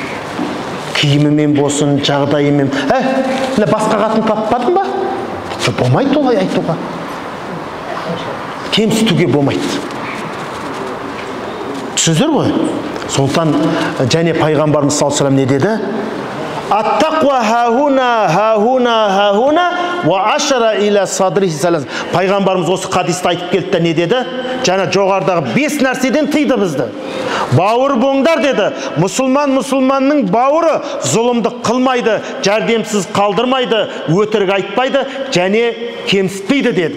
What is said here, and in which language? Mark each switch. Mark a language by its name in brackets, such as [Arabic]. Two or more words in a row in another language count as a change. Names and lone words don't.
[Kazakh] Киімімен болсын, жағдайымен. Басқа қатын таппадың ба? Болмайды олай айтуға. Кемсітуге болмайды. Түсіздер ғой? Сондықтан және пайғамбарымыз [Arabic] صلى الله عليه وسلم [Kazakh] не деді? [Arabic] التقوى ها هنا وأشار إلى صدره ثلاث. [Kazakh] Пайғамбарымыз осы хадисті айтып келді де не деді? Жаңа жоғарыдағы 5 нәрседен тыйды бізді. Бауыр боңдар деді. Мұсылманның бауыры зұлымды қылмайды, жәрдемсіз қалдырмайды, өтірік айтпайды, және кемсітпейді деді.